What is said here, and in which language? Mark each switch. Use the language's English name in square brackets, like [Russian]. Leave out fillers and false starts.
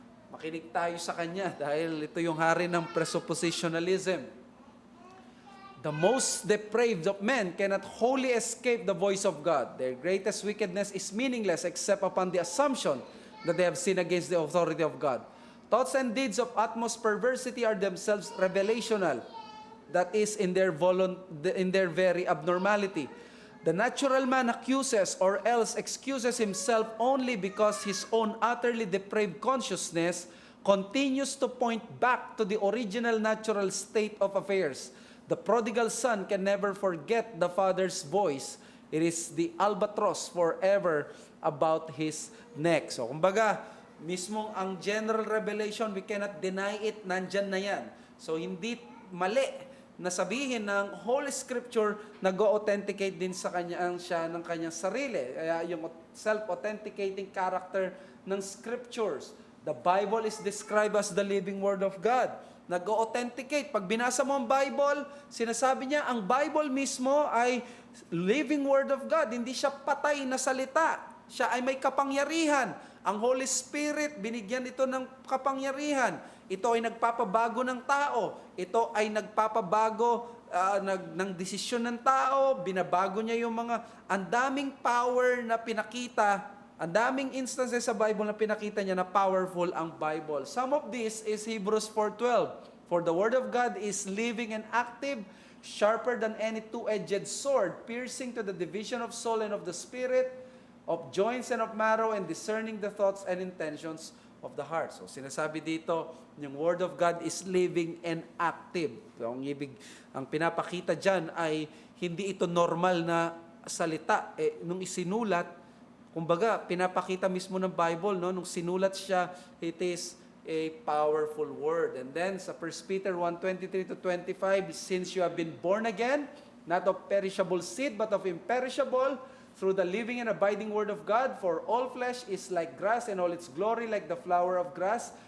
[Filipino] Makinig tayo sa kanya dahil ito yung hari ng presuppositionalism. [English] The most depraved of men cannot wholly escape the voice of God. Their greatest wickedness is meaningless except upon the assumption that they have sinned against the authority of God. Thoughts and deeds of utmost perversity are themselves revelational. That is, in their very abnormality. The natural man accuses or else excuses himself only because his own utterly depraved consciousness continues to point back to the original natural state of affairs. The prodigal son can never forget the father's voice. It is the albatross forever about his neck. [Filipino] So, kumbaga, mismong ang general revelation, [English] we cannot deny it, [Filipino] nandyan na yan. So, hindi mali na sabihin ng Holy Scripture nag-authenticate din sa kanya siya ng kanyang sarili. Kaya yung self-authenticating character ng Scriptures. [English] The Bible is described as the living Word of God. [Filipino] Nag-authenticate. Pag binasa mo ang Bible, sinasabi niya, ang Bible mismo ay living Word of God. Hindi siya patay na salita. Siya ay may kapangyarihan. Ang Holy Spirit, binigyan ito ng kapangyarihan. Ito ay nagpapabago ng tao. Ito ay nagpapabago ng desisyon ng tao. Binabago niya yung ang daming power na pinakita, ang daming instances sa Bible na pinakita niya na powerful ang Bible. [English] Some of this is Hebrews 4:12. For the Word of God is living and active, sharper than any two-edged sword, piercing to the division of soul and of the spirit, of joints and of marrow, and discerning the thoughts and intentions of the heart. [Filipino] So, sinasabi dito, yung [English] Word of God is living and active. [Filipino] So, ang pinapakita dyan ay hindi ito normal na salita. Nung isinulat, kumbaga, pinapakita mismo ng Bible, no? Nung sinulat siya, [English] it is a powerful word. And then, [Filipino] sa [English] 1 Peter 1:23-25, since you have been born again, not of perishable seed, but of imperishable, through the living and abiding Word of God, for all flesh is like grass, and all its glory like the flower of grass.